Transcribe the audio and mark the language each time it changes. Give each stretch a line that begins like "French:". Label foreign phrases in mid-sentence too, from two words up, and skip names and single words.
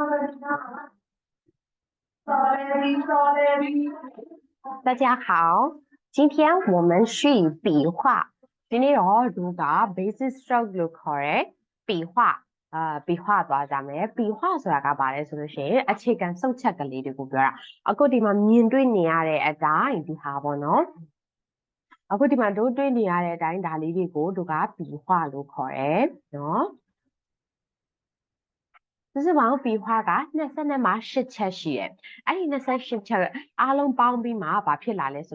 Chinese: 大家好，今天我们是笔画。今天我读个
English: basic stroke
Burmese: လို့ခေါ်တယ်
Chinese: 笔画笔画
Burmese: သွားကြမယ်笔画ဆိုတာကဘာလဲဆိုလို့ရှိရင်အခြေခံစုပ်ချက်ကလေးတွေကိုပြောတာအခုဒီမှာမြင်တွေ့နေရတဲ့အတိုင်းဒီဟာပေါ့နော်အခုဒီမှာတို့တွေ့နေရတဲ့အတိုင်းဒါလေးတွေကိုတို့က笔画လို့ခေါ်တယ်နော် စုစုပေါင်း笔画က22မှာ8ချက်ရှိတယ်အဲ့ဒီ28ချက်အားလုံးပေါင်းပြီးမှဘာဖြစ်လာလဲဆို